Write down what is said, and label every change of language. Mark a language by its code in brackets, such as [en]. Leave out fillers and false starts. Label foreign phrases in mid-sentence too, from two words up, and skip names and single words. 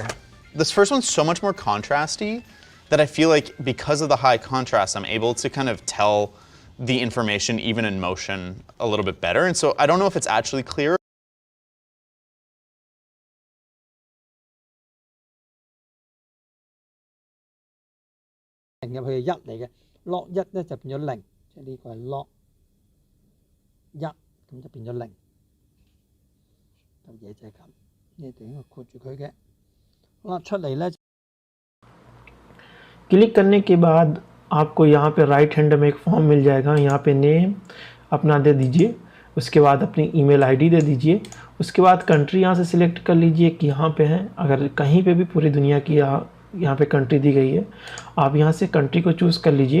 [en] This first one's so much more contrasty that I feel like because of the high contrast, I'm able to kind of tell the information even in motion a little bit better. And so I don't know if it's actually clear. [yue] Lock 1 咧就變咗0，即係呢個係 lock 1，咁就變咗0。咁嘢就係咁。你哋要括住佢嘅。好啦，出嚟咧。 [hi] क्लिक करने के बाद आपको यहाँ पे [en] right hand [hi] में एक फॉर्म मिल जाएगा। यहाँ पे नेम अपना दे दीजिए, उसके बाद अपनी [en] email ID [hi] दे दीजिए, उसके बाद कंट्री यहाँ से सिलेक्ट कर लीजिए कि यहाँ पे है। अगर कहीं पे भी पूरी दुनिया की यहाँ पे कंट्री दी गई है, आप यहाँ से कंट्री को चूज़ कर लीजिए।